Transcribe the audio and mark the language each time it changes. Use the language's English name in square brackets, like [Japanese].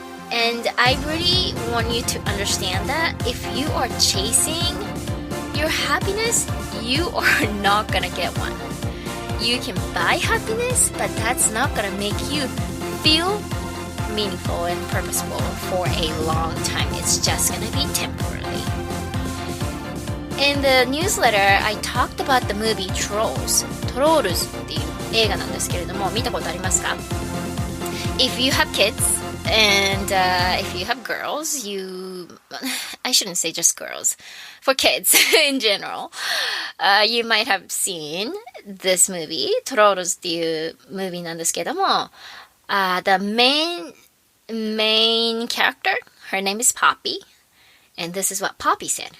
[English] And I really want you to understand that if you are chasing your happiness, you are not gonna get one. You can buy happiness, but that's not gonna make you feel meaningful and purposeful for a long time. It's just gonna be temporarily. In the newsletter, I talked about the movie Trolls. [Japanese] Trolls っていう映画なんですけれども、見たことありますか? [English] If you have kids, and if you have girls, I shouldn't say just girls, for kids in general, you might have seen this movie, Trolls [Japanese] っていう [English] movie [Japanese] なんですけども、 [English] the main character, her name is Poppy, and this is what Poppy said.